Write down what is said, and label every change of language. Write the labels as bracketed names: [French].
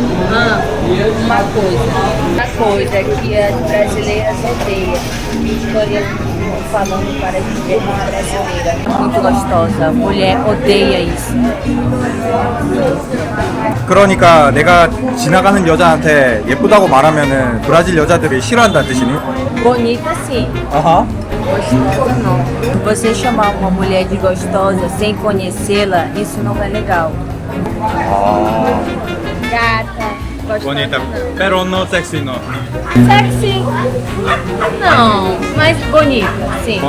[Portuguese] Ah, uma coisa que as brasileiras odeiam. Os coreanos. falando para dizer brasileira. Muito gostosa. Mulher odeia isso. [Korean] 그러니까 내가 지나가는 여자한테 예쁘다고 말하면은 브라질 여자들이 싫어한다는 뜻이니? [Portuguese] Bonita sim. 아하. Gostosa não. Você chamar uma mulher de gostosa sem conhecê-la, isso não é legal. Gata. Gostosa Bonita, não. [Spanish] pero no sexy no. [Portuguese] Sexy? Não, mas bonita, sim.